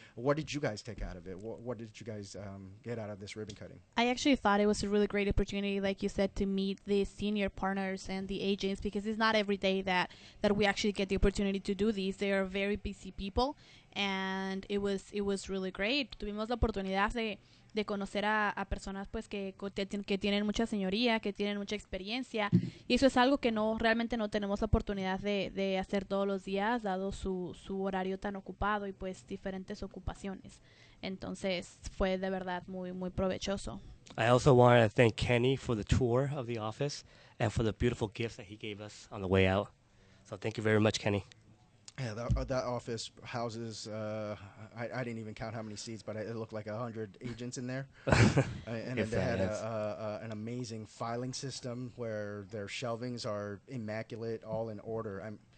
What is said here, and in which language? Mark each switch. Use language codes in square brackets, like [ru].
[en] What did you guys take out of it? What did you guys get out of this ribbon cutting? I actually thought it was a really great opportunity, like you said, to meet the senior partners and the agents, because it's not every day that we actually get the opportunity to do these. They are very busy people, and it was really great. [es] Tuvimos la oportunidad de conocer a personas pues que tienen mucha señoría, que tienen mucha experiencia, y eso es algo que realmente no tenemos la oportunidad de hacer todos los días, dado su horario tan ocupado y pues diferentes ocupaciones. Entonces fue de verdad muy muy provechoso. [en] I also want to thank Kenny for the tour of the office and for the beautiful gifts that he gave us on the way out. So thank you very much, Kenny. Yeah, that office houses, I didn't even count how many seats, but it looked like 100 agents in there. And then they had an amazing filing system where their shelvings are immaculate, all in order.